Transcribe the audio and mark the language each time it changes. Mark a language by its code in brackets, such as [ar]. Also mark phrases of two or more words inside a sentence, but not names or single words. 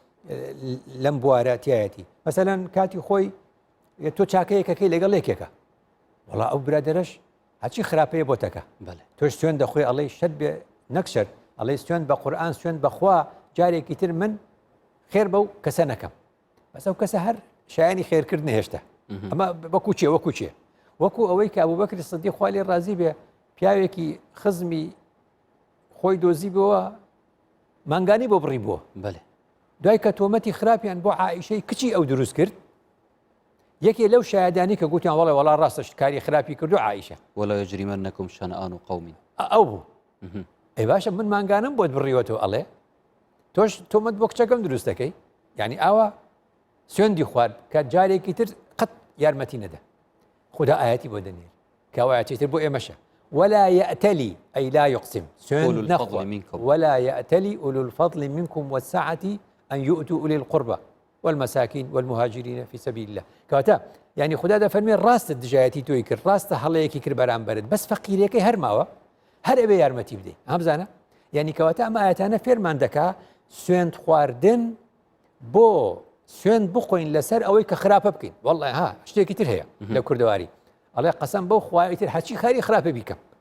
[ckb] لەم بوارە تایەتی مەسەلەن کاتی خۆی تۆ چاکەیەکەکەی لەگەڵ یەکێکە وەڵا ئەو برادەرەش هەچی خراپەیە بۆتەکە تۆش سوێن دەخۆی ئەڵێ شت بێ نەکسەر ئەڵێ سوێن بە قورئان سوێن بەخوا جارێکی تر من خێر بەو کەسە نەکەم بەس ئەو کەسە هەر شایانی خێرکرد نهێشتە ئەمە وەکو چێ وەکو چێ وەکو ئەوەی کە ئەبوبەکر سیدیق خوا لێ ڕازی بێ پیاوێکی خزمی خۆی دۆزی بووە مانگانی بۆ بڕی بووە دوای کە تۆمەتی خراپیان بۆ عائیشەی کچی ئەو دروست کرد یەکێ لەو شایەدانی کە گوتیان وەڵێ وەڵا ڕاستە کاری خراپی کردو عائیشە [ar] ولا يجرمنكم شنآن قوم [ckb] ئەو بوو ئەی باشە من مانگانم بۆت بڕیوەتەوە ئەڵێ تۆش تۆمەت بۆ کچەکەم دروست دەکەی یعنی ئاوا سوێندی خوارد کە جارێکی تر قەت یارمەتی نەدا خدا ئاەتی بۆ دەنێر کەوایەتی تر بۆ ئێمەشە [ar] ولا يأتلي أي لا يقسم [ckb] سوێن نەخوا [ar] ولا يأتلي أولو الفضل منكم والسعة أن يؤتوا أولي القربى والمساكين والمهاجرين في سبيل الله [ckb] كواتا يعني خدا دەفەرمێ ڕاستە دژایەتی تۆی کرد ڕاستە هەڵەیەکی کرد بەرامبەرت بەس فەقیرەکەی هەر ماوە هەر ئەبێ یارمەتی بدەیت هەمزانە یعنی کەواتە ئەمە ئاەتانە فێرمان دەکا سوێند خواردن بۆ سوێند بخۆین لەسەر ئەوەی کە خراپە بکەین وەڵڵێ ها شتێکی تر هەیە لە کوردەواری ئەڵێ قەسەم بەو خوای تر هەچی خەری خراپە بیکەم